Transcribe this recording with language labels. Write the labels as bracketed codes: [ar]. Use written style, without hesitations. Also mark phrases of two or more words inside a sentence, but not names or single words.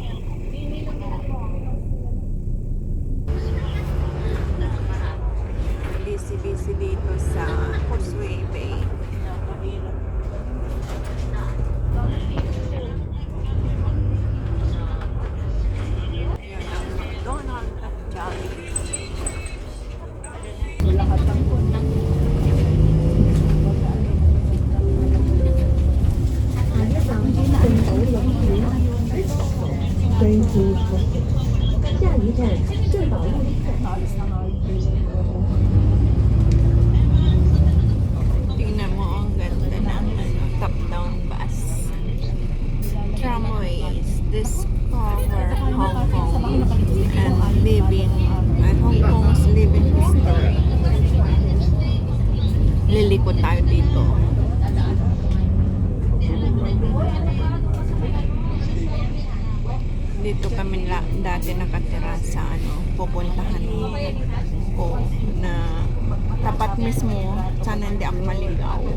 [tl] Busy dito sa Causeway Bay. Yan ang McDonald's at Jollibee. [zh] 下一站正宝路站。 [tl] Tingnan mo, ang ganda ng ano, [en] top-down bus. Tramways, discover Hong Kong and living, Hong Kong's living history. [tl] Lilikot tayo dito. Dito kami dati nakatira sa ano, pupuntahan ko na tapat mismo, sana hindi ako maligaw.